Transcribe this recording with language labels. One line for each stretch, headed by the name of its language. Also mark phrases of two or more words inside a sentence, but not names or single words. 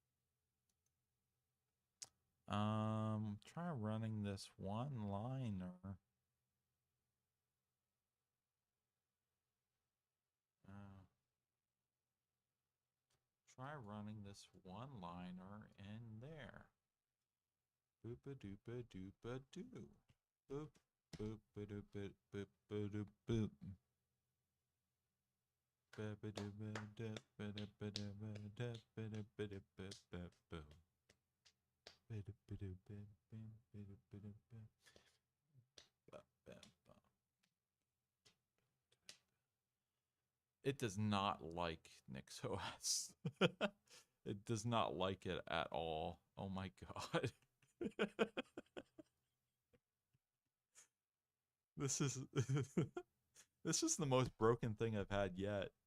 English: Try running this one liner. Try running this one liner in there. Boopa doopa doopa doo. Boop boop ba doop boop boop ba doop boop. Ba ba doo ba da ba da ba da ba da ba da ba da ba ba boo. Ba da ba doo ba ba ba da ba da ba. Ba ba ba. It does not like NixOS. It does not like it at all. Oh my god. This is this is the most broken thing I've had yet.